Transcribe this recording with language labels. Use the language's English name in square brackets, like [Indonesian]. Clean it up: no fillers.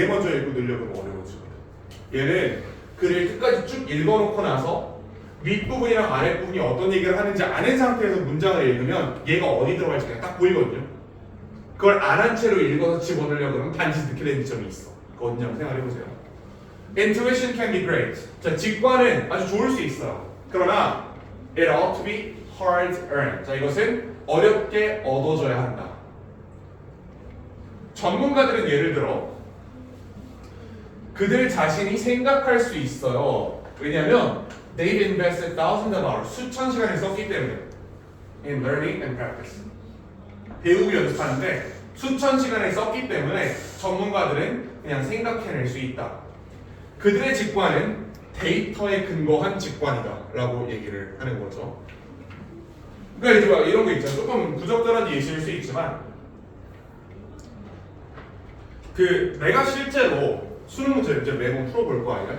[Korean] 얘 먼저 읽고 늘려보면 어려워지거든. 얘는 글을 끝까지 쭉 읽어놓고 나서 윗부분이랑 아랫부분이 어떤 얘기를 하는지 아는 상태에서 문장을 읽으면 얘가 어디 들어갈지 그냥 딱 보이거든요. 그걸 안 한 채로 읽어서 집어넣으려고 하면 반드시 늦게 되는 점이 있어. 그거 언제냐고 생각해보세요. [English] Intuition can be great. [Korean] 자, 직관은 아주 좋을 수 있어요. 그러나 [English] it ought to be hard earned. [Korean] 자, 이것은 어렵게 얻어져야 한다. 전문가들은 예를 들어 그들 자신이 생각할 수 있어요. [English] 왜냐하면 they've invested thousands of hours, [Korean] 수천 시간을 썼기 때문에 [English] in learning and practice. [Korean] 배우고 연습하는데 수천 시간을 썼기 때문에 전문가들은 그냥 생각해낼 수 있다. 그들의 직관은 데이터에 근거한 직관이다 라고 얘기를 하는 거죠. 그러니까 이제 막 이런 거 있잖아. 조금 부적절한 예시일 수 있지만 그 내가 실제로 수능 문제 이제 매번 풀어볼 거 아니야?